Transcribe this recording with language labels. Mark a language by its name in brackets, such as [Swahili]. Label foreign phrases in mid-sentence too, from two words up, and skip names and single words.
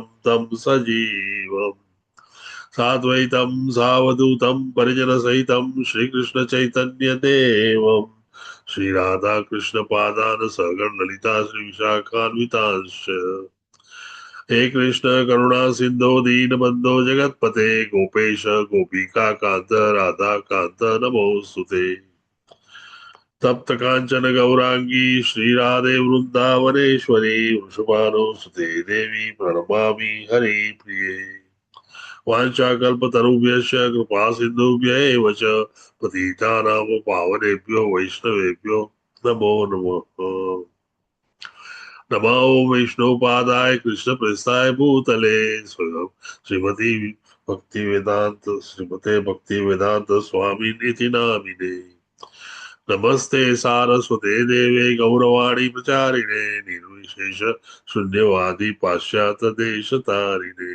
[Sanskrit] તમ સજીવમ સાદ્વૈતમ સાવધૂતમ પરિજન સહિતમ શ્રી કૃષ્ણ ચૈતન્ય દેવમ શ્રી રાધા કૃષ્ણ પાદાન સગણ લલિતા શ્રી વિશાખાન્વિતાંશ્ચ હે કૃષ્ણ કરુણા સિંધો દીનબંધો જગતપતે ગોપેશ ગોપિકા કાંત રાધા કાંત નમોસ્તુતે. તપ્ત કાંચન ગૌરાંગી શ્રી રાધે વૃંદાવનેશ્વરી વૃષભાનો સુતે દેવી પ્रणमामि હરિ પ્રિયે. વાંચાકલ્પતરુભ્યશ્ચ કૃપા સિંધુભ્યૈવ ચ પતિતાનાં પાવનેભ્યો વૈષ્ણવેભ્યો નમો નમઃ. નમો વૈષ્ણવપાદાય કૃષ્ણ પ્રસ્થાય ભૂતલે શ્રીમતે ભક્તિ વેદાંત સ્વામી નિધિ નામિને નમસ્તે સારસ્વતે દેવે ગૌરવાણી પ્રચારિણે નિર્વિશેષ શૂન્યવાદી પાશ્ચાત્ય દેશ તારિણે.